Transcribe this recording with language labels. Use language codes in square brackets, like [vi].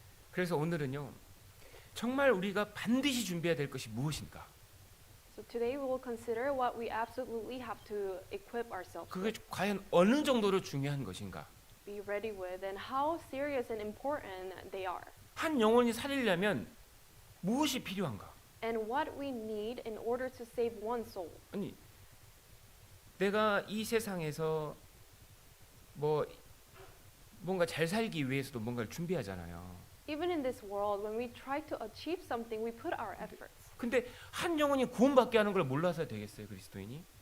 [ko] 그래서 오늘은요, 정말 우리가 반드시 준비해야 될 것이 무엇인가? [en] So today we will consider what we absolutely have to equip ourselves [ko] 그게 [en] with, [ko] 과연 어느 정도로 중요한 것인가? [en] be ready with, and how serious and important they are, [ko] 한 영혼이 살리려면 무엇이 필요한가? [en] and what we need in order to save one soul. [ko] 아니, 내가 이 세상에서 뭔가 잘 살기 위해서도 뭔가를 준비하잖아요. [en] Even in this world, when we try to achieve something, we put our efforts. [ko] 근데 한 영혼이 구원받게 하는 걸 몰라서 되겠어요, 그리스도인이?